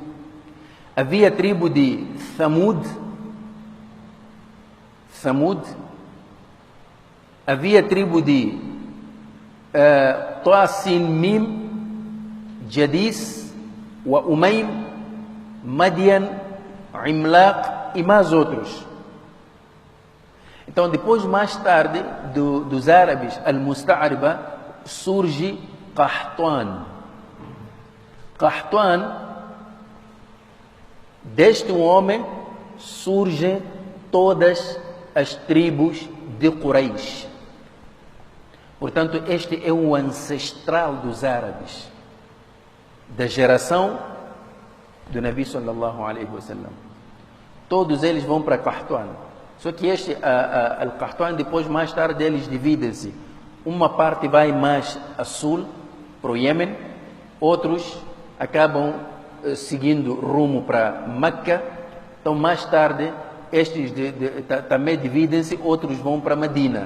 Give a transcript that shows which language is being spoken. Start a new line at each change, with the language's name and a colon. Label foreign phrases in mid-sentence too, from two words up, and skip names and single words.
Portuguese: Havia a tribo de Thamud, havia a tribo de Tasin Mim, Jadis, wa Umaym, Madian, Imlaq e mais outros. Então, depois, mais tarde, dos árabes al-Musta'riba, surge Qahtan. Qahtan, deste homem, surgem todas as tribos de Quraysh. Portanto, este é o ancestral dos árabes, da geração do
Arabic: نبي صلى الله عليه وسلم.
Portuguese: Todos eles vão para Qahtan. Só que este Al-Qahtan, depois, mais tarde, eles dividem-se. Uma parte vai mais a sul, para o Iêmen, outros acabam seguindo rumo para Meca. Então, mais tarde, estes também dividem-se, outros vão para Medina.